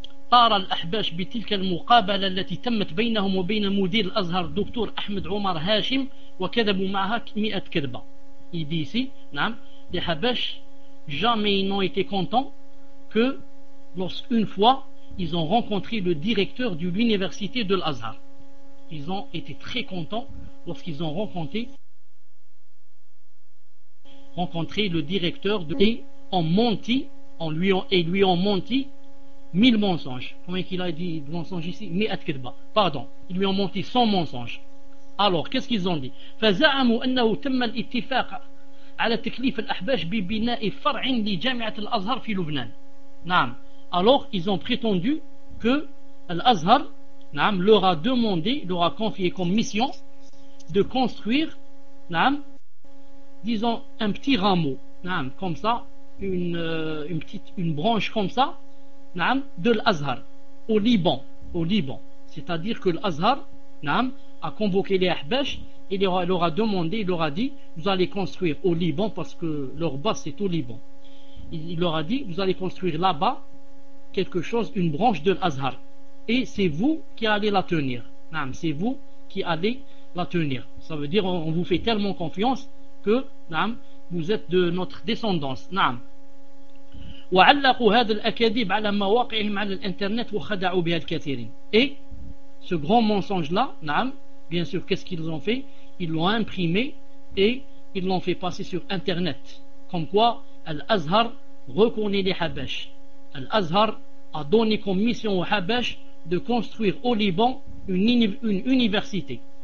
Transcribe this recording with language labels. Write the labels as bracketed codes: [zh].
[ar] طار الأحباش بتلك المقابلة التي تمت بينهم وبين مدير الأزهر دكتور أحمد عمر هاشم وكذبوا معها 100 كذبة إيديسي نعم دي حباش [fr] jamais ils n'ont été contents que lorsqu'une fois ils ont rencontré le directeur de l'université de l'Azhar. Ils ont été très contents lorsqu'ils ont rencontré le directeur de, et ont menti en lui ont, et lui ont menti 1000 mensonges. Combien qu'il a dit de mensonges ici? Pardon, ils lui ont menti 100 mensonges. Alors qu'est-ce qu'ils ont dit? [ar] فَزَعَمُوا أَنَّهُ تَمَّ الْإِتِّفَاقَ على تكليف الأحباش ببناء فرع لجامعة الأزهر في لبنان. نعم. [fr] Alors ils ont prétendu que l'Azhar, نعم, leur a demandé, leur a confié comme mission de construire, نعم, disons un petit rameau, نعم, comme ça, une branche comme ça, نعم, de l'Azhar au Liban, C'est-à-dire que l'Azhar, نعم, a convoqué les Ahbash. Il leur a demandé, il leur a dit, vous allez construire au Liban, parce que leur base c'est au Liban. Il leur a dit, vous allez construire là-bas quelque chose, une branche de l'Azhar. Et c'est vous qui allez la tenir. Naam, c'est vous qui allez la tenir. Ça veut dire, on vous fait tellement confiance que naam, vous êtes de notre descendance. Naam. [ar] وعلقوا هذا الأكاذيب على مواقعهم على الإنترنت وخدعوا بها الكثيرين. [fr] Et ce grand mensonge-là, naam, bien sûr, qu'est-ce qu'ils ont fait? Ils l'ont imprimé et ils l'ont fait passer sur Internet. Comme quoi, Al-Azhar reconnaît les Habash. Al-Azhar a donné comme mission aux Habash de construire au Liban une université.